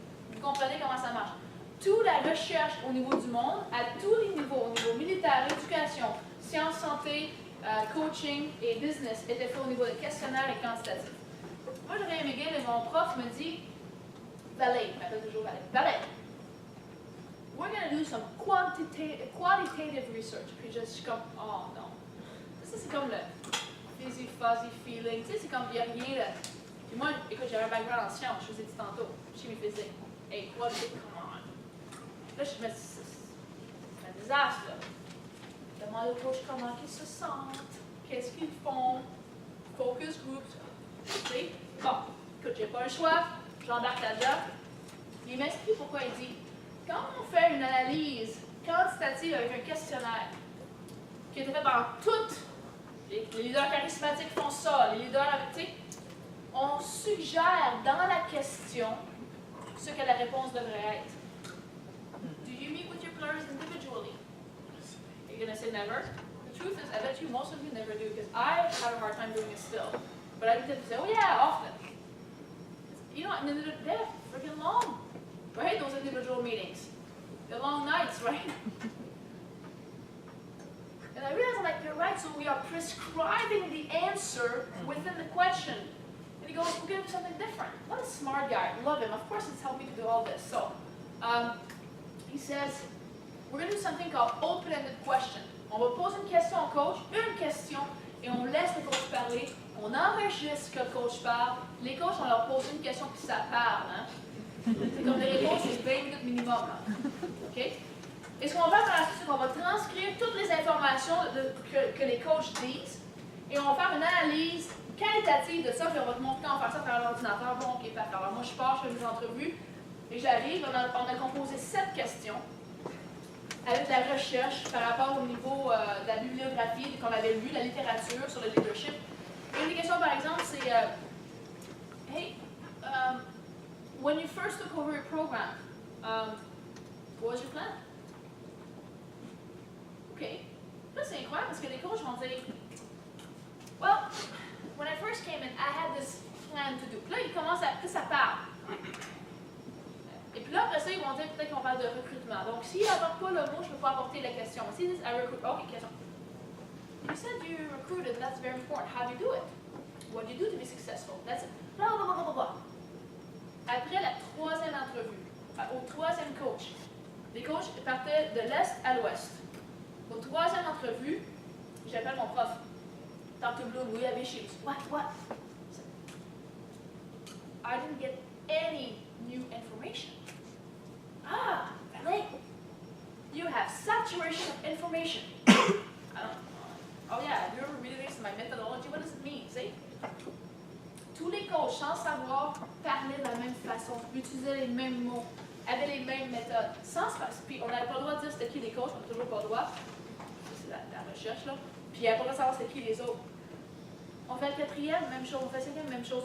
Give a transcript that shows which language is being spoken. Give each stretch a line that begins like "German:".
French: Vous comprenez comment ça marche. Toute la recherche au niveau du monde, à tous les niveaux, au niveau militaire, éducation, sciences, santé, coaching et business, était fait au niveau des questionnaires et quantitatifs. Moi, j'aurais aimé bien, et mon prof me dit, Valet, il m'appelle toujours Valet.
English: Valet, we're going to do some qualitative research.
French: Puis je suis comme, oh non. Ça, c'est comme le
English: fuzzy feeling.
French: Tu sais, c'est comme, il n'y a rien là. Puis moi, écoute, j'avais un background en sciences, je vous ai dit tantôt, chimie physique.
English: Hey, qualitative, come on.
French: Là, je me dis, c'est un désastre, là. Demande au coach comment ils se sentent, qu'est-ce qu'ils font, focus group, tu sais. Bon, écoute, j'ai pas le choix, j'embarque là-dedans. Il m'explique pourquoi il dit, quand on fait une analyse quantitative avec un questionnaire, qui a été fait par toutes, les leaders charismatiques font ça, les leaders avec, tu sais, on suggère dans la question ce que la réponse devrait être.
English: Do you meet with your players individually? You're going to say never? The truth is, I bet you most of you never do, because I have a hard time doing it still. But I tend to say, oh yeah, often. You know, and they're freaking long, right? Those individual meetings. They're long nights, right? And I realized, I'm like, you're right, so we are prescribing the answer within the question. And he goes, we're going to do something different. What a smart guy. Love him. Of course, it's helped me to do all this. So, he says, we're going to do something called open-ended question.
French: On va poser une question au coach, une question, et on laisse le coach parler. On enregistre que le coach parle. Les coachs, on leur pose une question, puis ça parle. Hein? C'est comme les réponses, c'est 20 minutes minimum. Là. OK? Et ce qu'on va faire par la suite, c'est qu'on va transcrire toutes les informations que les coachs disent et on va faire une analyse qualitative de ça, puis on va te montrer comment faire ça par l'ordinateur. Bon, OK, parfait. Alors moi, je pars, je fais mes entrevues et j'arrive, on a composé 7 questions avec la recherche par rapport au niveau de la bibliographie qu'on avait lu, la littérature sur le leadership. Une des questions, par exemple, c'est
English: Hey, when you first took over your program, what was your plan?
French: OK. Là, c'est incroyable parce que les coachs vont dire
English: Well, when I first came in, I had this plan to do.
French: Puis là, ils commencent à. Puis ça parle. Et puis là, après ça, ils vont dire peut-être qu'on parle de recrutement. Donc, s'ils n'apportent pas le mot, je ne peux pas apporter la question. S'ils disent
English: I recruit, OK, question. You said you recruited, that's very important. How do you do it? What do you do to be successful? That's it. Blah, blah, blah, blah, blah.
French: Après la 3e entrevue, au 3e coach, les coachs partaient de l'Est à l'Ouest. Au 3e entrevue, j'appelle mon prof.
English: Dr. Bloom, we have issues. What? I didn't get any new information. Ah, really? You have saturation of information. I don't know. Oh yeah, have you ever read this in my methodology? What does it mean? See?
French: Tous les coachs, sans savoir, parlaient de la même façon, utilisaient les mêmes mots, avaient les mêmes méthodes, sans se passer. Puis on n'avait pas le droit de dire c'était qui les coachs, on n'a toujours pas le droit. C'est la recherche, là. Puis il n'y avait pas le droit de savoir c'était qui les autres. On fait le 4e, même chose. On fait le 5e, même chose.